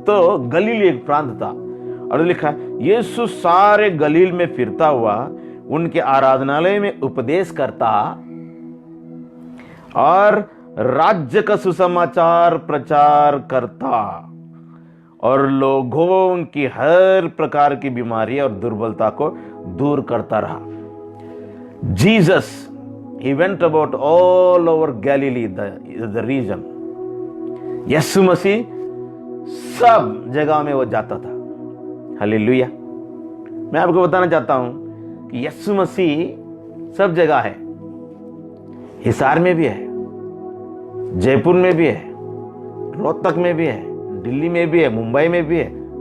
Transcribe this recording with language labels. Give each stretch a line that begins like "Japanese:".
Hindi: तो गलील एक प्रांत था, और लिखा यीशु सारे गलील में फिरता हुआ उनके आराधनालय में उपदेश करता और राज्य का सुसमाचार प्रचार करता, और लोगों की हर प्रकार की बीमारी और दुर्बलता को दूर करता रहा।
English: Jesus he went about all over Galilee, the region.
Hindi: यीशु मसीह सब जगह में वो जाता था। हालेलुया। मैं आपको बताना चाहता हूं कि यीशु मसीह सब जगह है। हिसार में भी है, जयपुर में भी है, रोहतक में भी है, दिल्ली में भी है, मुंबई में भी है।